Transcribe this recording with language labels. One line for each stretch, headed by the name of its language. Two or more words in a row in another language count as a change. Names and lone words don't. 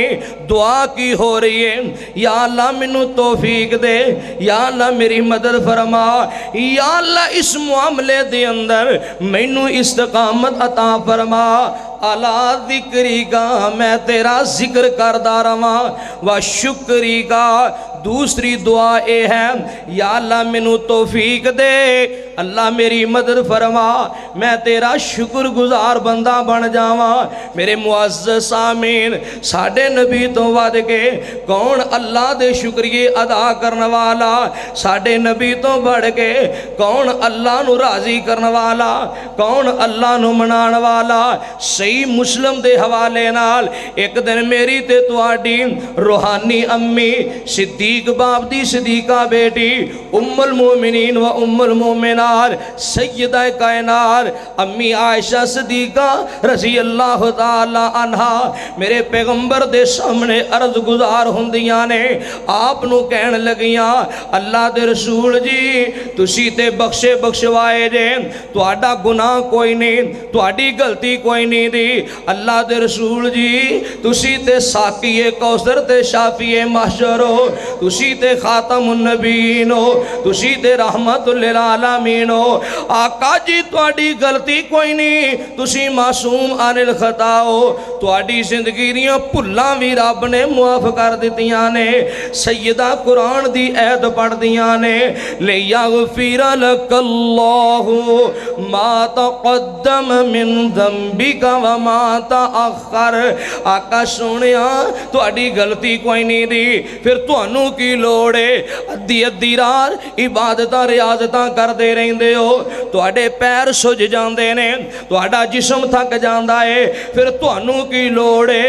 Punjabi: ਦੁਆ ਕੀ ਹੋ ਰਹੀ ਹੈ, ਯਾ ਅੱਲਾਹ ਮੈਨੂੰ ਤੌਫ਼ੀਕ ਦੇ, ਯਾ ਅੱਲਾਹ ਮੇਰੀ ਮਦਦ ਫ਼ਰਮਾ, ਯਾ ਅੱਲਾਹ ਇਸ ਮਾਮਲੇ ਦੇ ਅੰਦਰ ਮੈਨੂੰ ਇਸਤਕਾਮਤ ਅਤਾ ਫ਼ਰਮਾ।
Arabic: على ذكرك,
Punjabi: ਮੈਂ ਤੇਰਾ ਜ਼ਿਕਰ ਕਰਦਾ ਰਵਾਂ,
Arabic: وشكرك.
Urdu: دوسری دعا یہ ہے,
Punjabi: ਯਾ ਅੱਲਾਹ ਮੈਨੂੰ ਤੌਫ਼ੀਕ ਦੇ, ਅੱਲਾਹ ਮੇਰੀ ਮਦਦ ਫ਼ਰਮਾ, ਮੈਂ ਤੇਰਾ ਸ਼ੁਕਰਗੁਜ਼ਾਰ ਬੰਦਾ ਬਣ ਜਾਵਾਂ। ਮੇਰੇ ਮੁਅਜ਼ਜ਼ਜ਼ ਸਾਮੀਨ, ਸਾਡੇ ਨਬੀ ਤੋ ਵਧ ਕੇ ਕੌਣ ਅੱਲਾਹ ਦੇ ਸ਼ੁਕਰੀਏ ਅਦਾ ਕਰਨੇ ਵਾਲਾ, ਸਾਡੇ ਨਬੀ ਤੋ ਬੜ੍ਹ ਕੇ ਕੌਣ ਅੱਲਾਹ ਨੂੰ ਰਾਜ਼ੀ ਕਰਨੇ ਵਾਲਾ, ਕੌਣ ਅੱਲਾਹ ਨੂੰ ਮਨਾਨੇ ਵਾਲਾ। ਸਹੀ ਮੁਸਲਿਮ ਦੇ ਹਵਾਲੇ ਨਾਲ ਏਕ ਦਿਨ ਮੇਰੀ ਤੇ ਤੁਹਾਡੀ ਰੂਹਾਨੀ ਅੰਮੀ ਸਿੱਦੀਕ ਬਾਪ ਦੀ ਸਿੱਦੀਕਾ ਬੇਟੀ
Arabic: أم المؤمنين وأم المؤمنات
Punjabi: ਸੱਯਦਾ ਕਾਇਨਾਤ ਅੰਮੀ ਆਇਸ਼ਾ ਸਿੱਦੀਕਾ
Arabic: رضي الله تعالى عنها
Punjabi: ਮੇਰੇ ਪੈਗ਼ੰਬਰ ਦੇ ਸਾਮ੍ਹਣੇ ਅਰਜ਼ ਗੁਜ਼ਾਰ ਹੁੰਦੀਆਂ ਨੇ। ਆਪ ਨੂੰ ਕਹਿਣ ਲੱਗੀਆਂ, ਅੱਲਾਹ ਦੇ ਰਸੂਲ ਜੀ ਤੁਸੀਂ ਤੇ ਬਖ਼ਸ਼ੇ ਬਖ਼ਸ਼ਵਾਏ ਜੇ, ਤੁਹਾਡਾ ਗੁਨਾਹ ਕੋਈ ਨਹੀਂ, ਤੁਹਾਡੀ ਗ਼ਲਤੀ ਕੋਈ ਨਹੀਂ ਦੀ। ਅੱਲਾਹ ਦੇ ਰਸੂਲ ਜੀ ਤੁਸੀਂ ਤੇ
Urdu: ساقیِ کوثر
Punjabi: ते
Urdu: شافعِ محشر
Punjabi: ਹੋ, ਤੁਸੀਂ ਤੇ
Arabic: خاتم النبيين
Punjabi: ਹੋ, ਤੁਸੀਂ ਤੇ
Arabic: رحمة للعالمين
Punjabi: ਹੋ। ਆਕਾ ਜੀ ਤੁਹਾਡੀ ਗ਼ਲਤੀ ਕੋਈ ਨਹੀਂ, ਤੁਸੀਂ
Arabic: معصوم عن الخطأ
Punjabi: ਹੋ, ਤੁਹਾਡੀ ਜ਼ਿੰਦਗੀ ਦੀਆਂ ਭੁੱਲਾਂ ਭੀ ਰੱਬ ਨੇ ਮੁਆਫ਼ ਕਰ ਦਿੱਤੀਆਂ ਨੇ। ਸੱਯਦਾ ਕੁਰਾਨ ਦੀ ਆਇਤ ਪੜ੍ਹਦੀਆਂ ਨੇ,
Arabic: ليغفر لك الله ما تقدم من ذنبك وما تأخر.
Punjabi: ਆਕਾ ਸੋਹਣਿਆ ਤੁਹਾਡੀ ਗ਼ਲਤੀ ਕੋਈ ਨਹੀਂ ਦੀ, ਫਿਰ ਤੁਹਾਨੂੰ ਕੀ ਲੋੜ ਹੈ? ਅੱਧੀ ਅੱਧੀ ਰਾਤ ਇਬਾਦਤਾਂ ਰਿਆਜ਼ਤਾਂ ਕਰਦੇ ਰਹਿੰਦੇ ਹੋ, ਤੁਹਾਡੇ ਪੈਰ ਸੁੱਜ ਜਾਂਦੇ ਨੇ, ਤੁਹਾਡਾ ਜਿਸਮ ਥੱਕ ਜਾਂਦਾ ਹੈ, ਫਿਰ ਤੁਹਾਨੂੰ ਕੀ ਲੋੜ ਹੈ?